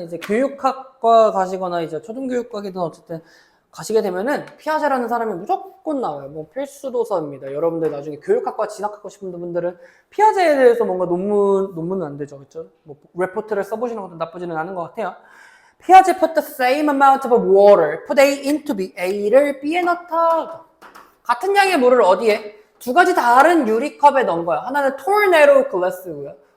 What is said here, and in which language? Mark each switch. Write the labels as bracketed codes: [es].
[ko] 이제 교육학과 가시거나 이제 초등교육과이든 어쨌든 가시게 되면은 피아제라는 사람이 무조건 나와요. 필수 도서입니다. 여러분들 나중에 교육학과 진학하고 싶은 분들은 피아제에 대해서 뭔가 논문은 안 되죠. 그렇죠? 레포트를 써보시는 것도 나쁘지는 않은 것 같아요. [en] 피아제 put the same amount of water, put A into B, [ko] A를 B에 넣다. 같은 양의 물을 어디에? 두 가지 다른 유리컵에 넣은 거야. 하나는 tornado glass고요.